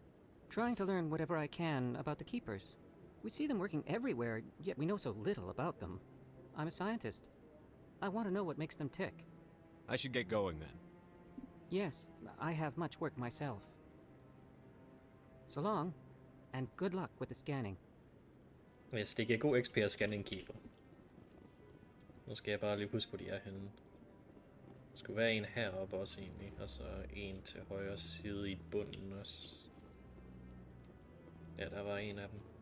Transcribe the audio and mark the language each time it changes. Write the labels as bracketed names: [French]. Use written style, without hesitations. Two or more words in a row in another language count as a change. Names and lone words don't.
[English] Trying to learn whatever I can about the Keepers. We see them working everywhere, yet we know so little about them. I'm a scientist. I want to know what makes them tick. I should get going then. Yes, I have much work myself. So long, and good luck with the scanning. [Danish] Hvis det giver god XP at scanne en keeper. Nu skal jeg bare lige huske, hvor de er henne. Der skulle være en heroppe også egentlig, og så en til højre side i bunden også. Ja, der var en af dem.